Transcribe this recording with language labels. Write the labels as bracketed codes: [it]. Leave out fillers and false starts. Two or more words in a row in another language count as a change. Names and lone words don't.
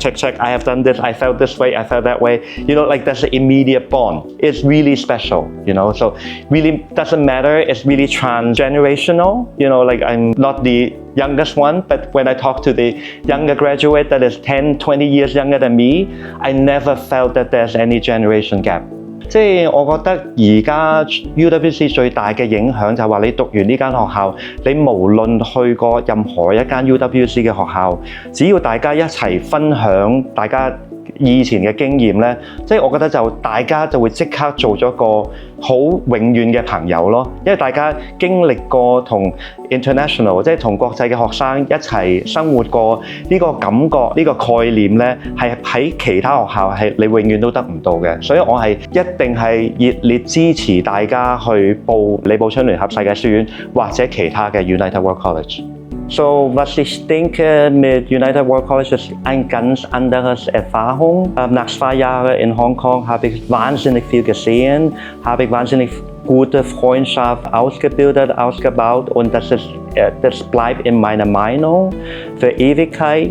[en] I have done this, I felt this way, I felt that way. Like that's an immediate bond. It's really special, so really doesn't matter. It's really transgenerational. Like I'm not the youngest one, but when I talk to the younger graduate that is 10, 20 years younger than me, I never felt that there's any generation gap. [yue] 即係我覺得而家 UWC 最大嘅影響就係話你讀完呢間學校，你無論去過任何一間 UWC 嘅學校，只要大家一齊分享大家以前嘅經驗咧，即係我覺得就大家就會即刻做咗個好永遠嘅朋友咯，因為大家經歷過同 international 即係同國際嘅學生一齊生活過呢個感覺呢個概念咧，係喺其他學校係你永遠都得唔到嘅，所以我係一定係熱烈支持大家去報李寶春聯合世界書院或者其他嘅 United World College。So, [de] was ich denke, mit United World College ist ein ganz anderes Erfahrung. Nach 2 Jahren in Hongkong habe ich wahnsinnig viel gesehen, habe ich wahnsinnig gute Freundschaft ausgebaut und das bleibt in meiner Meinung für Ewigkeit.